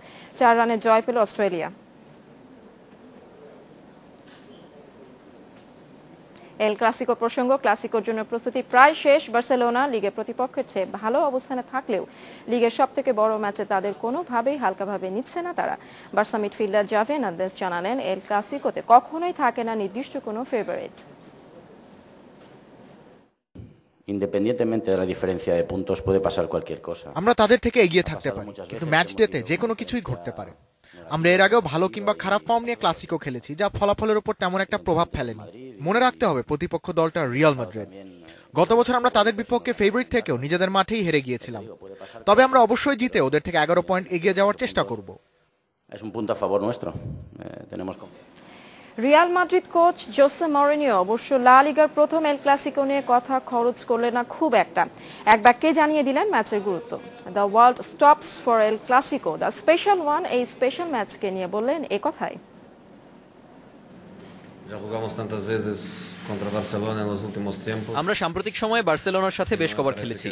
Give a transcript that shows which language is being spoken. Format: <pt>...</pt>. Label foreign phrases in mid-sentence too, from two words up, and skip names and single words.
<bn>4 রানে জয় পেল অস্ট্রেলিয়া। এল ক্লাসিকো প্রসঙ্গ। ক্লাসিকোর জন্য প্রস্তুতি প্রায় শেষ। বার্সেলোনা লিগে প্রতিপক্ষের চেয়ে ভালো অবস্থানে থাকলেও লিগের সবথেকে বড় ম্যাচে তাদের কোনোভাবেই হালকাভাবে নিচ্ছে না তারা। বার্সা মিডফিল্ডার জাভি হার্নান্দেজ জানালেন, এল ক্লাসিকোতে কখনোই থাকে না নির্দিষ্ট কোনো ফেভারিট।</bn> <es>Independientemente de la diferencia de puntos puede pasar cualquier cosa.</es> <bn>আমরা তাদের থেকে এগিয়ে থাকতে পারি, কিন্তু</bn> <en>match dayতে</en> <bn>যে কোনো কিছুই ঘটতে পারে। আমরা এর আগেও ভালো কিংবা খারাপ ফর্ম নিয়ে ক্লাসিকো খেলেছি, যা ফলাফলের উপর তেমন একটা প্রভাব ফেলেনি। মনে রাখতে হবে প্রতিপক্ষ দলটা রিয়াল মাদ্রিদ। গত বছর আমরা তাদের বিপক্ষে ফেভারিট থেকেও নিজেদের মাঠেই হেরে গিয়েছিলাম। তবে আমরা অবশ্যই জিতে ওদের থেকে 11 পয়েন্ট এগিয়ে যাওয়ার চেষ্টা করব।</bn> <es>Es un punto a favor nuestro. Tenemos</es> <bn>রিয়াল মাদ্রিদ কোচ জোসে মরিনিও অবশ্য লা লিগার প্রথম এল ক্লাসিকো নিয়ে কথা খরচ করলেন না খুব একটা। এক বাক্যে জানিয়ে দিলেন ম্যাচের গুরুত্ব।</bn> <en>The world stops for El Clásico, the special one.</en> <bn>এই স্পেশাল ম্যাচকে নিয়ে বললেন এ কথাই। আমরা সাম্প্রতিক সময়ে বার্সেলোনার সাথে বেশ কবার খেলেছি।</bn>